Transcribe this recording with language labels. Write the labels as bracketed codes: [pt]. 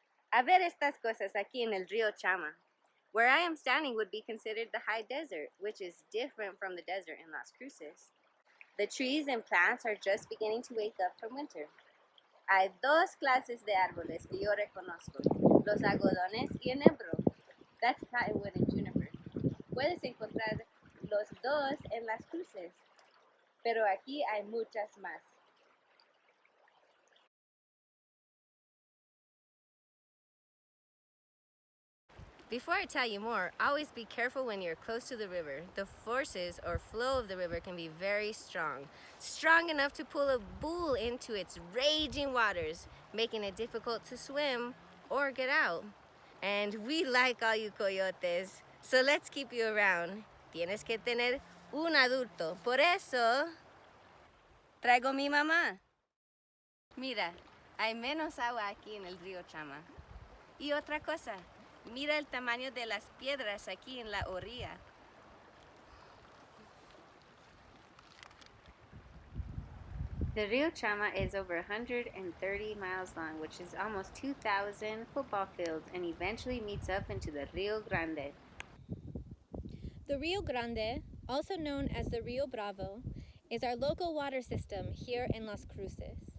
[es] A ver estas cosas aquí en el Rio Chama. [en] Where I am standing would be considered the high desert, which is different from the desert in Las Cruces. The trees and plants are just beginning to wake up from winter. [es] Hay dos clases de árboles que yo reconozco, los algodones y el enebro. [en] That's cottonwood and juniper. [es] Puedes encontrar los dos en Las Cruces, pero aquí hay muchas más. [en] Before I tell you more, always be careful when you're close to the river. The forces or flow of the river can be very strong. Strong enough to pull a bull into its raging waters, making it difficult to swim or get out. And we like all you coyotes, so let's keep you around. [es] Tienes que tener un adulto. Por eso, traigo mi mamá. Mira, hay menos agua aquí en el río Chama. Y otra cosa, mira el tamaño de las piedras aquí en la orilla. [en] The Rio Chama is over 130 miles long, which is almost 2,000 football fields, and eventually meets up into the Rio Grande. The Rio Grande, also known as the Rio Bravo, is our local water system here in Las Cruces.